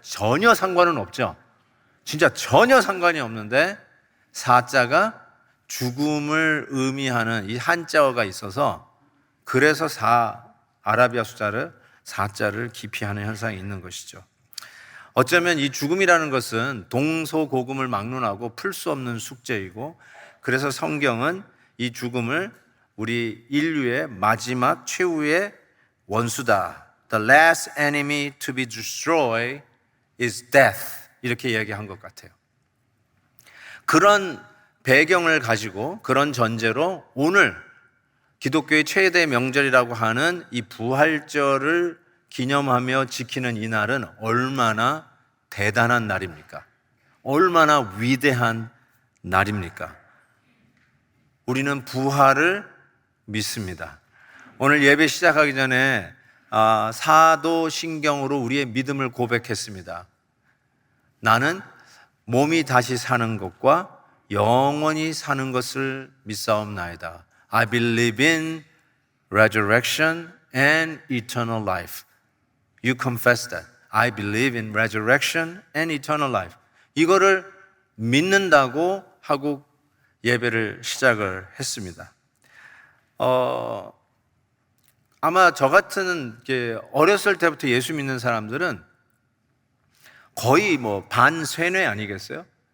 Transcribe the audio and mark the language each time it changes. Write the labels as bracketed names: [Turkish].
[Korean] 전혀 상관은 없죠. 진짜 전혀 상관이 없는데 4자가 죽음을 의미하는 이 한자어가 있어서, 그래서 아라비아 숫자를 4자를 기피하는 현상이 있는 것이죠. 어쩌면 이 죽음이라는 것은 동서고금을 막론하고 풀 수 없는 숙제이고, 그래서 성경은 이 죽음을 우리 인류의 마지막 최후의 원수다. [English] The last enemy to be destroyed is death. [Korean] 이렇게 이야기한 것 같아요. 그런 배경을 가지고, 그런 전제로 오늘 기독교의 최대 명절이라고 하는 이 부활절을 기념하며 지키는 이 날은 얼마나 대단한 날입니까? 얼마나 위대한 날입니까? 우리는 부활을 믿습니다. 오늘 예배 시작하기 전에 사도신경으로 우리의 믿음을 고백했습니다. 나는 몸이 다시 사는 것과 영원히 사는 것을 믿사옵나이다. [English] I believe in resurrection and eternal life. You confess that. I believe in resurrection and eternal life. [Korean] 이거를 믿는다고 하고 예배를 시작을 했습니다. 아마 저 같은 어렸을 때부터 예수 믿는 사람들은 거의 뭐 반쇠뇌 아니겠어요?